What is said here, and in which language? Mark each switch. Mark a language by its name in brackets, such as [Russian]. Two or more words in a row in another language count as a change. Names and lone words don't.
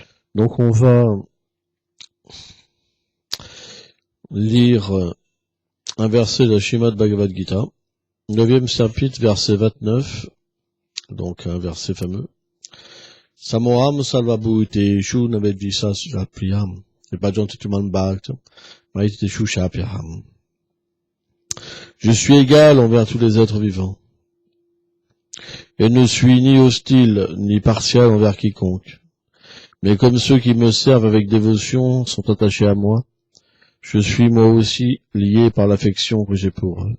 [French] Donc on va lire un verset de la Srimad Bhagavad Gita, 9e chapitre, verset 29, donc un verset fameux. [Sanskrit] समोऽहं सर्वभूतेषु न मे द्वेष्योऽस्ति न प्रियः ये भजन्ति तु मां भक्त्या मयि ते तेषु चाप्यहम्. [French] Je suis égal envers tous les êtres vivants, et ne suis ni hostile ni partial envers quiconque. Mais comme ceux qui me servent avec dévotion sont attachés à moi, je suis moi aussi lié par l'affection que j'ai pour eux.